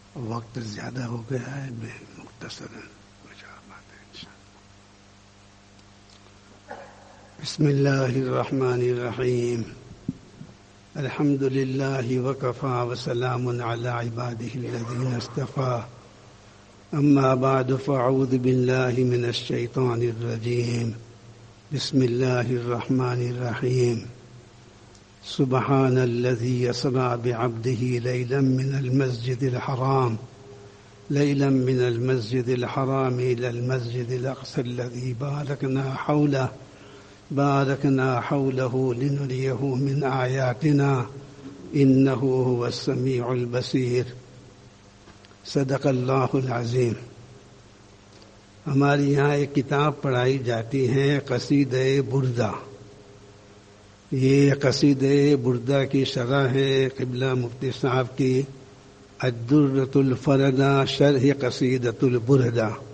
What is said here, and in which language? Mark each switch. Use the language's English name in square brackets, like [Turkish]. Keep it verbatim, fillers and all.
[Urdu] وقت زیادہ ہو گیا ہے, مختصر بات ہے ان شاء اللہ. [Arabic] بسم الله الرحمن الرحيم الحمد لله وكفى وسلام على عباده الذين اصطفى أما بعد فأعوذ بالله من الشيطان الرجيم بسم الله الرحمن الرحيم سبحان الذي يسرى بعبده ليلا من المسجد الحرام ليلا من المسجد الحرام إلى المسجد الأقصى الذي باركنا حوله باركنا حوله لنريه من آياتنا إنه هو السميع البصير صدق اللہ العظیم. [Urdu] ہمارے یہاں ایک کتاب پڑھائی جاتی ہے قصیدہ بردہ. یہ قصیدہ بردہ کی شرح ہے قبلہ مفتی صاحب کی الدرۃ الفردہ شرح قصیدۃ البردہ.